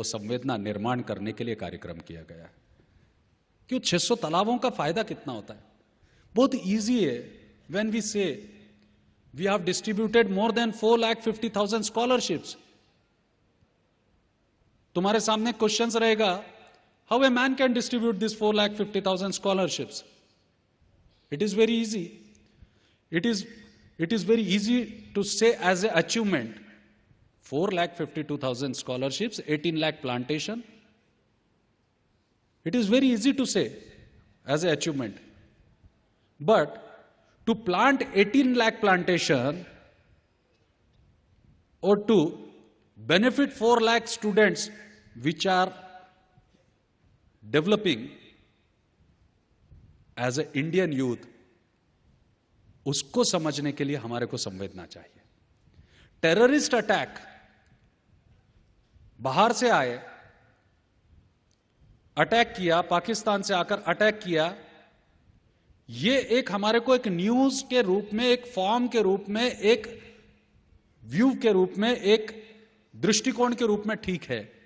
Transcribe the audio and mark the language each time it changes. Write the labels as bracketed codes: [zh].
[hi] वो संवेदना निर्माण करने के लिए कार्यक्रम किया गया है। क्यों 600 तालाबों का फायदा कितना होता है? बहुत इजी है। [en] when we say we have distributed more than 4,50,000 scholarships, [hi] तुम्हारे सामने क्वेश्चंस रहेगा, [en] How a man can distribute this 4,50,000 scholarships? It is very easy. It is very easy to say as an achievement. 4,52,000 scholarships, 18 lakh plantation. It is very easy to say as an achievement. But to plant 18 lakh plantation or to benefit 4 lakh students which are developing as an Indian youth, [hi] उसको समझने के लिए हमारे को संवेदना चाहिए। Terrorist attack बाहर से आए, अटैक किया, पाकिस्तान से आकर अटैक किया, ये एक हमारे को एक न्यूज के रूप में, एक फॉर्म के रूप में, एक व्यू के रूप में, एक दृष्टिकोण के रूप में ठीक है,